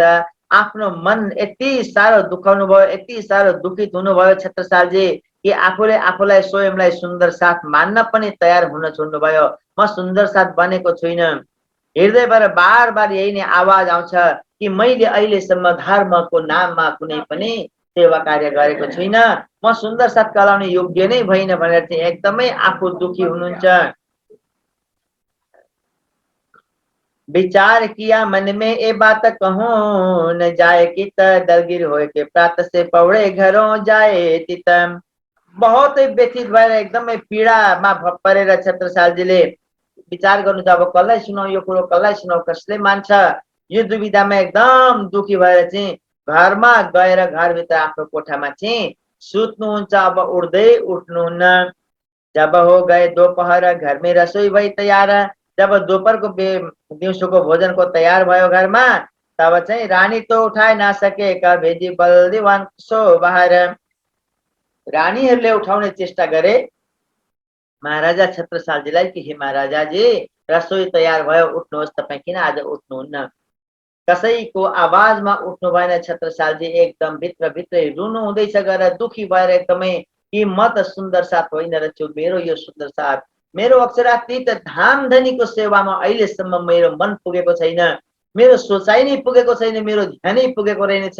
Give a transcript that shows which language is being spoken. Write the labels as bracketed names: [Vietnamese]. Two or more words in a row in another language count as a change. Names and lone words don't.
[Nepali] आफ्नो मन यति साह्रो दुखाउनु भयो, यति साह्रो दुखित हुनुभयो छत्रसालजी कि आफूले आफूलाई स्वयंलाई सुन्दर साथ मान्न पनि तयार हुन छोड्नुभयो। म सुन्दर साथ बनेको छुइनँ। हृदयबाट बार बार यही नै आवाज आउँछ कि मैले अहिलेसम्म धर्मको नाममा कुनै पनि सेवा कार्य गरेको छुइनँ, म सुन्दर साथ कहलाउने योग्य नै भइन भनेर चाहिँ एकदमै आफू दुखी हुनुहुन्छ। [Hindi] विचार किया मन में ए बात कहूं न जाए कित, दलगिर होए के प्रात से पौड़े घरों जाए तित। [Nepali] बहुत व्यथित भएर एकदमै पीडामा परेर छत्रसालजीले विचार गर्नु छ, अब कसलाई सुनाउ यो कुरो, कसलाई सुनाउ, कसले मान्छ? यो दुविधामा एकदम दुखी भएर चाहिँ घरमा गएर घरभित्र आफ्नो कोठामा चाहिँ सुत्नुहुन्छ। अब उठ्दै उठ्नुहुन्न। [Hindi] जब हो गए दोपहर घर में रसोई भई तयार। [Nepali] जब दोपहरको दिउँसोको भोजनको तयार भयो घरमा, तब चाहिँ [Hindi] रानी तो उठाए ना सके, कर भेजी बलदीवान सो बाहर। [Nepali] रानीहरूले उठाउने चेष्टा गरे महाराजा छत्रसालजीलाई कि हे महाराजाजी, रसोई तयार भयो, उठ्नुहोस्, तपाईँ किन आज उठ्नुहुन्न? कसैको आवाजमा उठ्नु भएन। छत्रसालजी एकदम भित्रभित्रै रुनु हुँदैछ गएर, दुखी भएर एकदमै कि म त सुन्दर साथ होइन रहेछु, मेरो यो सुन्दर साथ, मेरो अक्षरातीत धामधनीको सेवामा अहिलेसम्म मेरो मन पुगेको छैन, मेरो सोचाइ नै पुगेको छैन, मेरो ध्यानै पुगेको रहेनछ।